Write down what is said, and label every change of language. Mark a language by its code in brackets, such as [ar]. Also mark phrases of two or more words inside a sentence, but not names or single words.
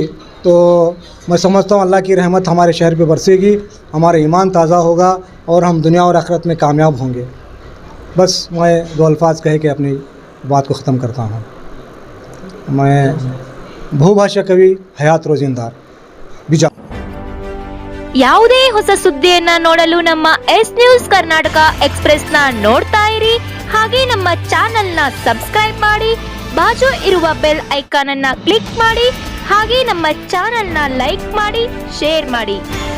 [hi] तो मैं समझता हूँ अल्लाह की रहमत हमारे शहर पे बरसेगी, हमारा ईमान ताज़ा होगा और हम दुनिया और आखिरत में कामयाब होंगे। बस मैं दो अल्फाज कह के अपनी बात को ख़त्म करता हूँ। मैं भूभाषा कवि हयात रोजिंदार बीजा। [kn] ಯಾವುದೇ ಹೊಸ ಸುದ್ದಿಯನ್ನ ನೋಡಲು ನಮ್ಮ ಎಸ್ ನ್ಯೂಸ್ ಕರ್ನಾಟಕ ಎಕ್ಸ್‌ಪ್ರೆಸ್ ನ ನೋಡ್ತಾ ಇರಿ, ಹಾಗೆ ನಮ್ಮ ಚಾನೆಲ್ ನ ಸಬ್ಸ್ಕ್ರೈಬ್ ಮಾಡಿ, ಬಾಜು ಇರುವ [en] bell icon [kn] ಅನ್ನ ಕ್ಲಿಕ್ ಮಾಡಿ, ಹಾಗೆ ನಮ್ಮ ಚಾನೆಲ್ ನ ಲೈಕ್ ಮಾಡಿ, ಶೇರ್ ಮಾಡಿ.